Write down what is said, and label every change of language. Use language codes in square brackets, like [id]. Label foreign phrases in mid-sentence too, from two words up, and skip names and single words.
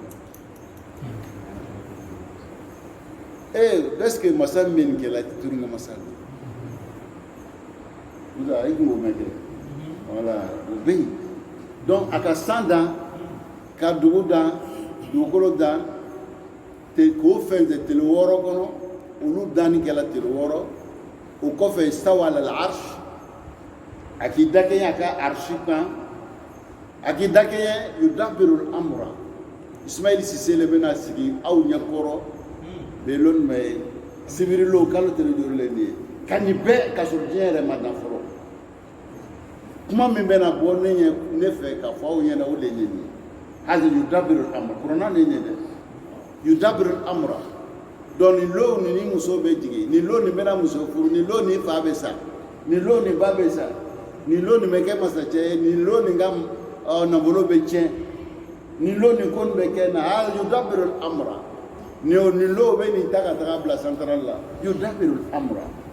[fr] est-ce que [bm] masa min bɛ nin kɛla turu ŋa masa don i kun k'o mɛn kɛ voilà o bɛ yen donc a ka san dan ka dugu dan dugukolo dan k'o fɛn tɛ tile 6 kɔnɔ olu danni kɛla tile 6 o kɔfɛ [ar] استوى على العرش [bm] a k'i da kɛɲɛ a ka arshi kan a k'i da kɛɲɛ [ar] يدبر الأمر [bm] Ismail Cissé le bɛna sigi aw ɲɛkɔrɔ bɛ lon mɛ sibirilo kalo tele joli le ye ka nin bɛɛ ka sɔrɔ diɲɛ yɛrɛ ma dan fɔlɔ kuma min bɛna bɔ ne fɛ ka fɔ aw ɲɛna o de ye nin ye hali [ar] يدبر الأمر [bm] kuranna de ye nin dɛ [ar] يدبر الأمر [bm] donc nin lon ni muso bɛ jigin nin lon nin bɛna muso furu nin lon nin fa bɛ sa nin lon nin ba bɛ sa nin lon nin bɛ kɛ masacɛ ye nin lon nin ka nafolo bɛ tiɲɛ nin lon nin ko nin bɛ kɛ na hali [ar] يدبر الأمر [bm] nin lon bɛ nin ta ka taga bila central la [ar] يدبر الأمر